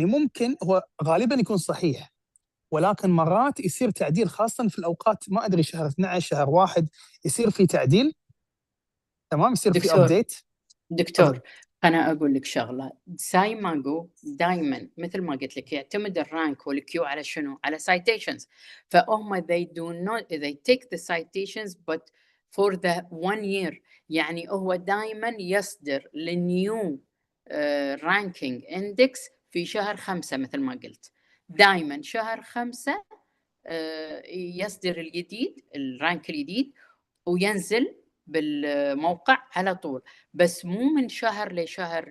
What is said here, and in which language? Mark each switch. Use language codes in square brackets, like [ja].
[ar] يعني ممكن هو غالبا يكون صحيح، ولكن مرات يصير تعديل، خاصة في الأوقات ما أدري شهر 12 شهر 1 يصير في تعديل، تمام، يصير في أبديت. دكتور أنا أقول لك شغلة، سايماغو دائما مثل ما قلت لك يعتمد الرانك والكيو على شنو؟ على citations. [en] فهم they take the citations but for the 1 year. [ar] يعني هو دائما يصدر للنيو رانكينج اندكس في شهر 5 مثل ما قلت. دائما شهر 5 يصدر الجديد، الرانك الجديد، وينزل بالموقع على طول، بس مو من شهر لشهر.